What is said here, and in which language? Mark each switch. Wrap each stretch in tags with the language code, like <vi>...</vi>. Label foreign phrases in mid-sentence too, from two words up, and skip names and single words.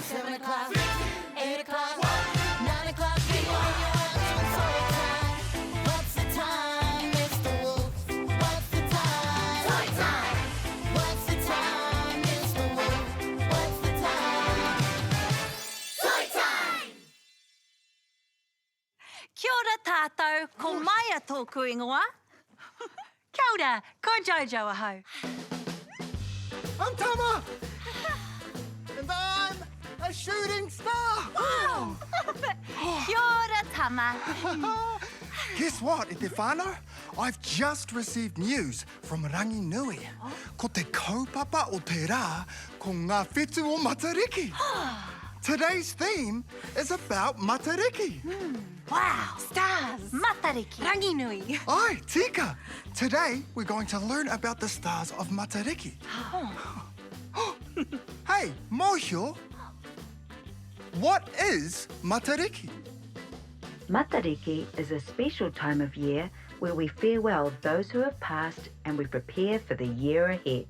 <en>7 o'clock, 8 o'clock, 9 o'clock. Toy time. What's the time, Mr. Wolf? What's the time? Toy time. What's the time, Mr. Wolf? What's the time? Toy time.</en> <mi>Kia ora tātou, ko Maia tōku ingoa. Kia ora, ko Jojo ahau.</mi> <en>I'm Tama! And I'm a shooting star!</en> <mi>Wow! Kia ora, Tama.</mi> <en>Guess what,</en> <mi>Te whānau?</mi> <en>I've just received news from Rangi Nui.</en> <mi>Ko te kaupapa o te rā ko ngā whetū o Matariki.</mi> <en>Today's theme is about Matariki. Wow! Stars! Matariki! Rangi nui!</en> <mi>Ai, tika!</mi> <en>Today we're going to learn about the stars of Matariki. Hey, Mohio! What is Matariki? Matariki is a special time of year where we farewell those who have passed and we prepare for the year ahead.</en>